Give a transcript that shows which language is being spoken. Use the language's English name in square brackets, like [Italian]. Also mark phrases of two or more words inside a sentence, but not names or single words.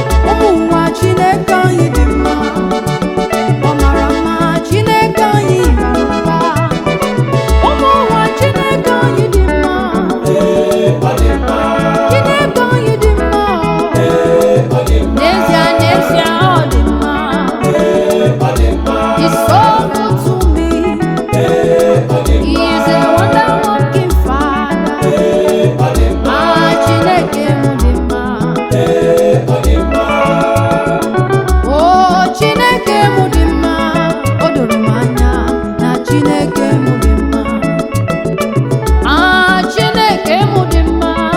[Igbo] Ụmụ ụwa, Chineke anyị dị mma. Ọ mara mma, Chineke anyị mara mma. Ụmụ ụwa, Chineke anyị dị mma. Ee, ọ dị mma. Chineke anyị dị mma o. Ee, ọ dị mma. N'ezie, n'ezie, ọ dị mma. Ee, ọ dị mma. [English] He's so good to me. He is a wonder working Father. [Igbo] Ah, Chineke m dị mma. Oh, Chineke m dị mma. O doro m anya na Chineke m dị mma. Ah, Chineke m dị mma.